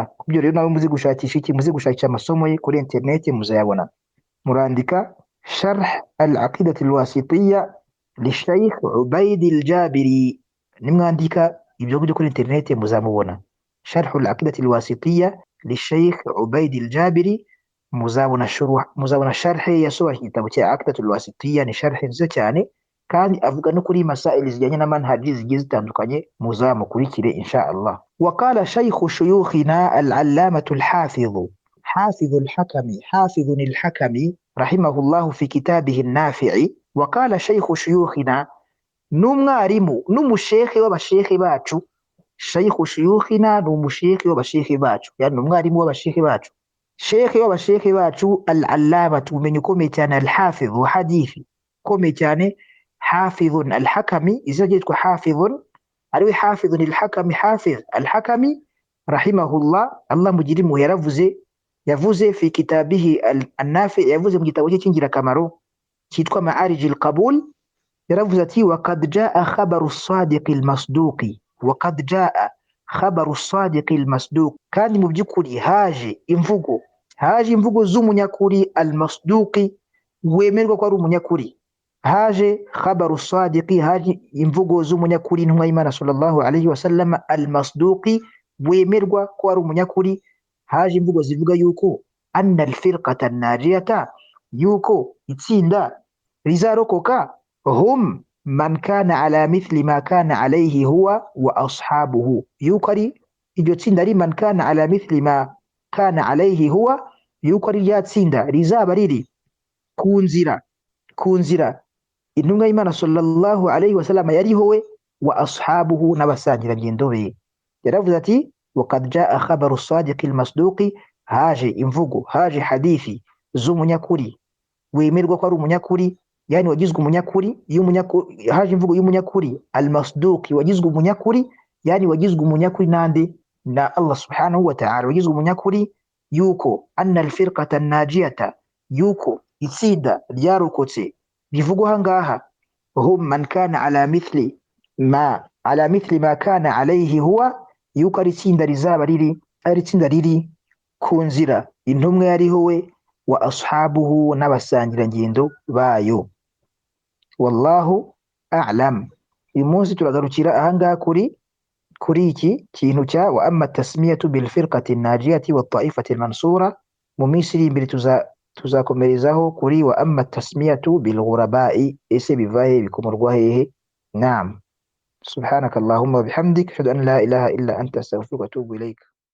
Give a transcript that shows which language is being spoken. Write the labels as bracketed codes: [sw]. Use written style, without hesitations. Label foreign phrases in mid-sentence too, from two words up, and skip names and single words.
[rw] Kubyo rero nawe muzi gushakisha iki, muzi gushakisha amasomo ye kuri internet, muzayabona, murandika sharh al-Aqidatu al-Wasitiyya li Sheikh Ubaid al-Jabiri, nimwandika ibyo kuri internet muzamubona, sharh al-Aqidatu al-Wasitiyya للشيخ عبيد الجابري, muzabona sharhe yasobanuye igitabo cya Aqidatu al-Wasitiyya. Ni sharhe nziza cyane, kandi avuga no kuri masaili zijyanye na manhaji zigiye zitandukanye, muzamukurikire [ar] إن شاء الله. وقال شيخ شيوخنا العلامة الحافظ حافظ الحكمي رحمه الله في كتابه النافع، وقال شيخ شيوخنا، [rw] n'umwarimu n'umushekhe w'abashekhe bacu, [ar] شيخ شيوخنا, [rw] ni umushekhe w'abashekhe bacu, yani ni umwarimu w'abashekhe bacu, shekhe w'abashekhe bacu, al-allama, ubumenyi ukomeye cyane, al-hafidh wa hadithi ukomeye cyane, hafidhun al-hakami, izina ryitwa hafidhun, ariwe hafidhun al-hakami, hafidh al-hakami rahimahullah, Allah mugire impuhwe, yavuze [ar] في كتابه النافع, [rw] yavuze mu gitabo cye cy'ingirakamaro cyitwa Ma'arij al-Qabul, yaravuze ati [ar] وقد جاء خبر الصادق المصدوق, وقد جاء خبر الصادق المصدوق، [rw] kandi mu by'ukuri haje imvugo z'umunyakuri, al-masduqi, wemerwa ko ari umunyakuri, haje khabaru sadiqi, haje imvugo z'umunyakuri, intumwa y'Imana [ar] صلى الله عليه وسلم, [rw] al-masduqi, wemerwa ko ari umunyakuri, haje imvugo zivuga yuko [ar] أن الفرقة الناجية, [rw] yuko itsinda rizarokoka, [ar] هم من كان على مثل ما كان عليه هو وأصحابه, [rw] yuko ari iryo tsinda ari [ar] من كان على مثل ما كان عليه هو, [rw] yuko ari rya tsinda rizaba riri ku nzira intumwa y'Imana [ar] صلى الله عليه وسلم [rw] yariho we, [ar] وأصحابه, [rw] n'abasangira ngendo be. Yaravuze ati [ar] وقد جاء خبر الصادق المصدوق, [rw] haje imvugo, haje hadithi z'umunyakuri, wemerwa ko ari umunyakuri, yani wagizwe umunyakuri, haje imvugo y'umunyakuri, al-masduqi, wagizwe umunyakuri, yani wagizwe umunyakuri nande, na Allah [ar] سبحانه وتعالى, [rw] wagizwe umunyakuri, yuko [ar] أن الفرقة الناجية, [rw] yuko itsinda ryarokotse bivugwa hangaha, [ar] هم من كان على مثل ما كان عليه هو [rw] yuko ari itsinda rizaba ari itsinda riri ku nzira intumwa yariho we [ar] وأصحابه [rw] n'abasangirangendo bayo. [ar] والله أعلم. [rw] Uyu munsi turagarukira ahangaha kuri iki kintu cya [ar] وأما تسمية بالفرقة ناجية وطائفة منصورة. [rw] Mu minsi iri imbere tuzakomerezaho kuri [ar] وأما تسمية بالغرباء, [rw] ese biva he bikomorwa hehe. Naam. [ar] سبحانك اللهم وبحمدك أشهد أن لا إله إلا أنت أستغفرك وأتوب إليك.